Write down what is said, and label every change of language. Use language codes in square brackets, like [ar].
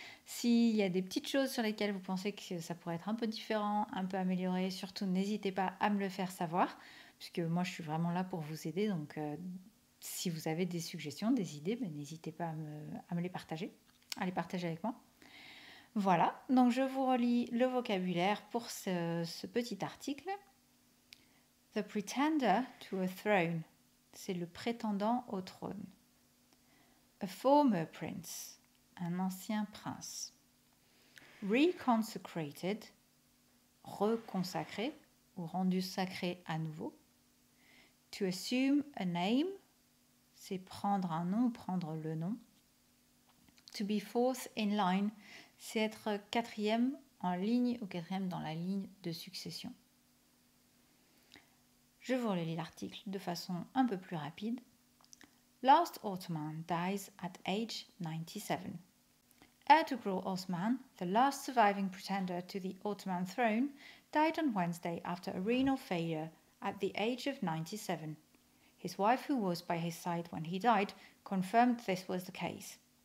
[fr] S'il y a des petites choses sur lesquelles vous pensez que ça pourrait être un peu différent, un peu amélioré, surtout n'hésitez pas à me le faire savoir, puisque moi je suis vraiment là pour vous aider, donc si vous avez des suggestions, des idées, n'hésitez pas à me les partager. À les partager avec moi. Voilà, donc je vous relis le vocabulaire pour ce petit article. [en] The pretender to a throne, [fr] c'est le prétendant au trône. [en] A former prince, [fr] un ancien prince. Reconsecrated, reconsacré ou rendu sacré à nouveau. [en] To assume a name, [fr] c'est prendre un nom, prendre le nom. [en] To be fourth in line, [fr] c'est être quatrième en ligne ou quatrième dans la ligne de succession. Je vous relis l'article de façon un peu plus rapide. [en] Last Ottoman dies at age 97. Ertugrul Osman, the last surviving pretender to the Ottoman throne, died on Wednesday after a renal failure at the age of 97. His wife, who was by his side when he died, confirmed this was the case.